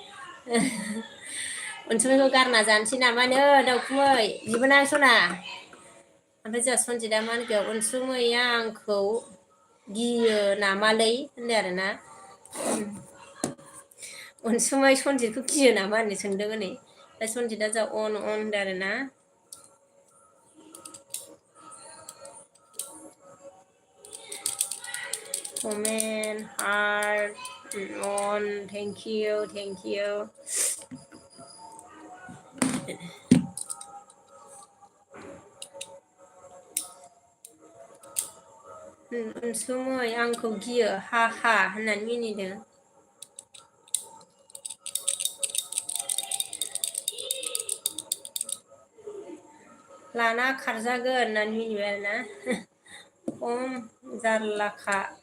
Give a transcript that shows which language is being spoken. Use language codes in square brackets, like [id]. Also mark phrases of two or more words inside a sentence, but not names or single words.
[brx] अनसुमैखौ गारना जानोसै नामानो दाउखुमै बिबोना सना ओमफ्राय जोंहा सनजितआ मा होनखो अनसुमैया आंखौ गियो नामालै होनदों आरोना अनसुमै सनजितखौ गियो नामा होननो सोंदों हनै ओमफ्राय सनजितआ जा अन होनदों आरोना [en] comment heart on thank you [brx] अनसुमै आंखौ गियो हा होननानै मिनिदों लाना खारजागोन होननानै मिनिबाय आरोना खम जारलाखा